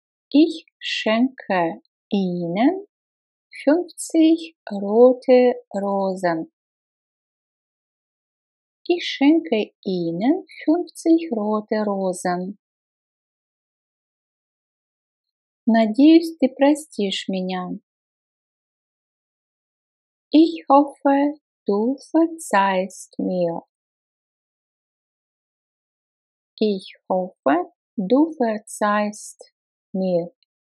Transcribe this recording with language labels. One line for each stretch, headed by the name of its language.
German: Ich schenke ihnen 50 rote Rosen. Ich schenke ihnen 50 rote Rosen.
Russian: Надеюсь, ты простишь меня.
German: Ich hoffe, du verzeihst mir. Ich hoffe, du verzeihst mir.